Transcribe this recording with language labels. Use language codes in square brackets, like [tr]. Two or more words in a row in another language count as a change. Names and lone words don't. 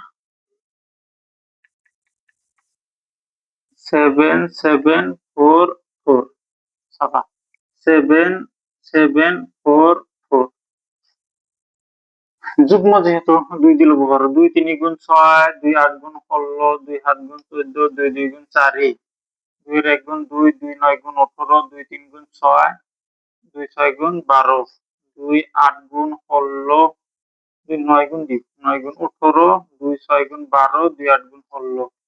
[as] 7744 চাবা 7744 যুগ্ম যেহেতু 2 দিয়ে ল'ব পাৰো। 2 3 গুণ 6, 2 8 গুণ 16, 2 7 গুণ 14, 2 2 গুণ 4, 2 1 গুণ 2, 2 9 গুণ 18, 2 3 গুণ 6, 2 6 গুণ 12, 2 8 গুণ 16, 2 9 গুণ 9 গুণ 18, 2 6 গুণ 12, 2 8 গুণ 16,